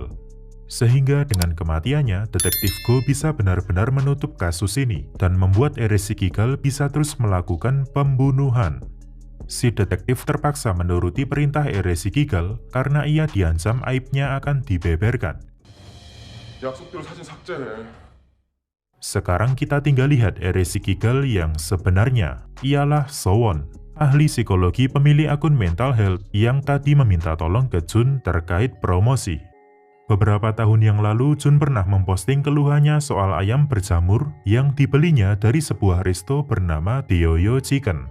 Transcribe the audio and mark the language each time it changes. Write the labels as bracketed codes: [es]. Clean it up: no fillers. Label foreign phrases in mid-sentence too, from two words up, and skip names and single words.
[id] Sehingga dengan kematiannya, Detektif Go bisa benar-benar menutup kasus ini dan membuat Eri Sikigal bisa terus melakukan pembunuhan. Si detektif terpaksa menuruti perintah Eri Sikigal karena ia diancam aibnya akan dibeberkan. [ko] 약속대로 사진 삭제해. [id] Sekarang kita tinggal lihat Eri Sikigal yang sebenarnya. Ialah Sowon, ahli psikologi pemilik akun [en] mental health [id] yang tadi meminta tolong ke Jun terkait promosi. Beberapa tahun yang lalu, Jun pernah memposting keluhannya soal ayam berjamur yang dibelinya dari sebuah resto bernama Deoyo Chicken.